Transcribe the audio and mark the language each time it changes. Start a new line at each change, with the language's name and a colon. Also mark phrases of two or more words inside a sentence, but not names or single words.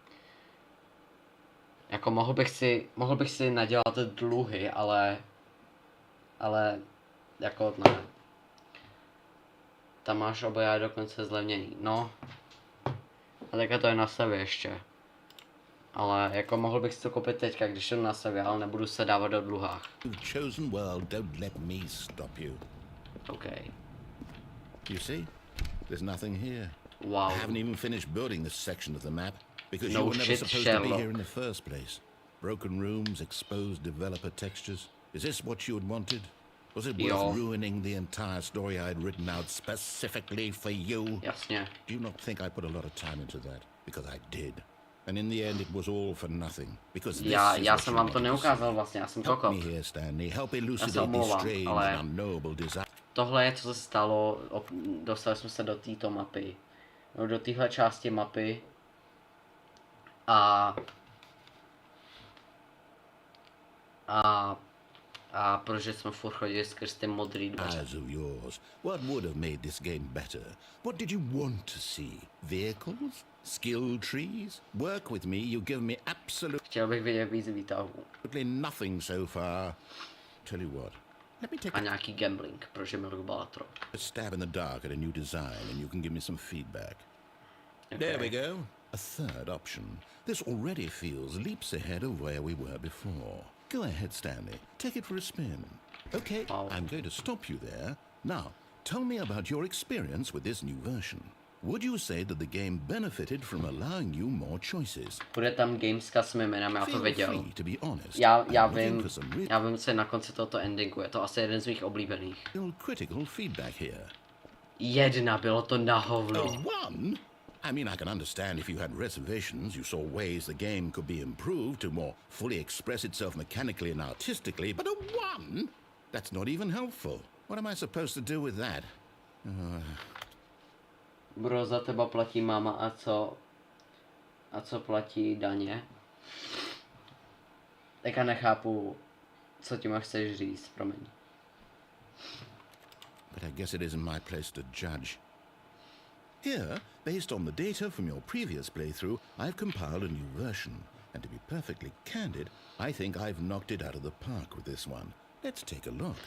Czech: Jako mohl bych si nadělat dluhy, ale jako ne. Tam máš oboje dokonce zlevněný, no. A teďka to je na sebe ještě. Ale jako mohl bych si to koupit teďka, když jsem na sebe, ale nebudu se dávat do dluhách.
English: You've chosen well, don't let me stop you. OK. You see? There's nothing here. Wow. I haven't even finished building this section of the map because No you were never shit, supposed to be Sherlock. here in the first place. Broken rooms, exposed developer textures. Is this what you had wanted? Was it worth
Czech: Jo.
English: ruining the entire story I had written out specifically for you?
Czech: Jasně.
English: Do you not think I put a lot of time into that? Because I did. And in the end it was all for nothing. Because this
Czech: Já
English: is
Czech: jsem
English: what you
Czech: vám to
English: wanted to
Czech: neukázal
English: see.
Czech: vlastně, já jsem
English: Help
Czech: kokot.
English: me here, Stanley. Help elucidate these
Czech: omlouvám,
English: strange
Czech: ale-
English: and unknowable desires.
Czech: Tohle je, co se stalo, dostali jsme se do této mapy. No, do téhle části mapy. A protože jsme furt chodili skrz ty modrý dveře.
English: Eyes of yours. What would have made this game better? What did you want to see? Vehicles? Skill trees? Work with me, you give me
Czech: Chtěl bych vidět víc výtahů.
English: absolutely nothing so far. Tell you what, let me take
Czech: A nějaký gambling, protože miluji Balatro.
English: a stab in the dark at a new design and you can give me some feedback. There we go. A third option. This already feels leaps ahead of where we were before. Go ahead, Stanley. Take it for a spin. Okay, Wow. I'm going to stop you there. Now, tell me about your experience with this new version. would you say that the game benefited from allowing you more choices?
Czech: Bude tam gameska s mým jménem, já to
English: Feel
Czech: věděl.
English: free to be honest.
Czech: Já
English: I'm looking
Czech: vím,
English: for some
Czech: já vím, co je na konci tohoto endingu, je to asi jeden z mých oblíbených.
English: real critical feedback here.
Czech: 1, bylo to na hovno.
English: One? I mean, I can understand if you had reservations, you saw ways the game could be improved to more fully express itself mechanically and artistically, but a 1? That's not even helpful. What am I supposed to do with that?
Czech: Bro, za teba platí máma a co platí daně? Teďka nechápu, co tím chceš říct, promiň.
English: But I guess it isn't my place to judge. Here, based on the data from your previous playthrough, I've compiled a new version. And to be perfectly candid, I think I've knocked it out of the park with this one. Let's take a look.